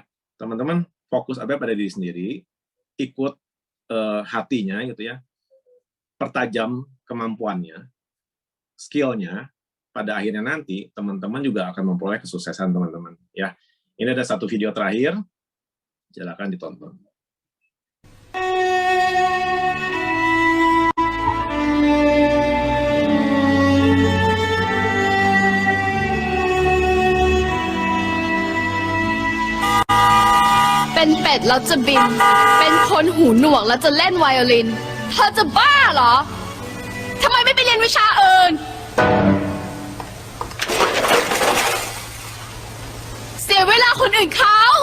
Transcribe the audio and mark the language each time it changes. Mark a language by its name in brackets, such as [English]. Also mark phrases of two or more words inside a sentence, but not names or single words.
[Indonesian] Teman-teman fokus apa pada diri sendiri, ikut hatinya gitu ya, pertajam kemampuannya, skillnya, pada akhirnya nanti teman-teman juga akan memperoleh kesuksesan, teman-teman ya. Ini ada satu video terakhir, silakan ditonton. [Thai] เป็นเป็ดแล้วจะบิน เป็นคนหูหนวกแล้วจะเล่นไวโอลิน เธอจะบ้าเหรอ ทำไมไม่ไปเรียนวิชาอื่น เสียเวลาคนอื่นเขา